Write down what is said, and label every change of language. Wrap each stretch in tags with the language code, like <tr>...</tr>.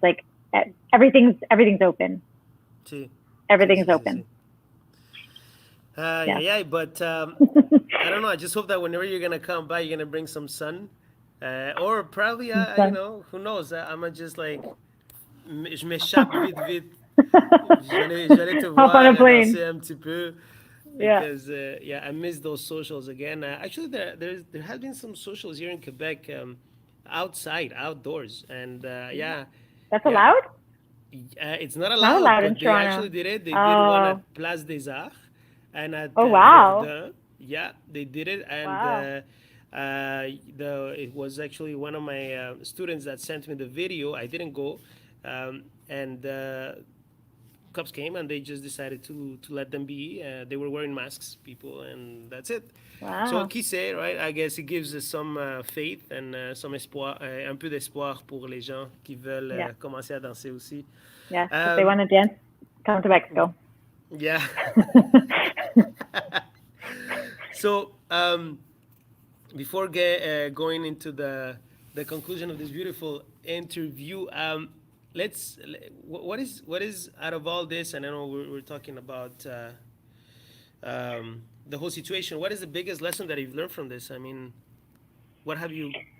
<en>Like everything's open. Everything's open. But I don't know. I just hope that whenever you're gonna come by, you're gonna bring some sun, or probably, you know, who knows? I'm just like,</en> <fr>je m'échappe vite. J'allais te voir danser un petit peu</fr> <en>because I miss those socials again. Actually, there has been some socials here in Quebec, outdoors, and That's allowed. It's not allowed, but they actually did it. They did one at Place des Arts and at Verdun. Yeah, they did it, and it was actually one of my students that sent me the video. I didn't go, and cops came and they just decided to let them be. They were wearing masks, people, and that's it. Wow. So</en> <fr>qui sait,</fr> <en>right? I guess it gives us some faith and some</en> <fr>espoir, un peu d'espoir pour les gens qui veulent commencer à danser aussi.</fr> <en>Yeah, if they want to dance, come to Mexico. Yeah. So before going into the conclusion of this beautiful interview, what is out of all this, and I know we're talking about the whole situation, what is the biggest lesson that you've learned from this? I mean, what have you</en>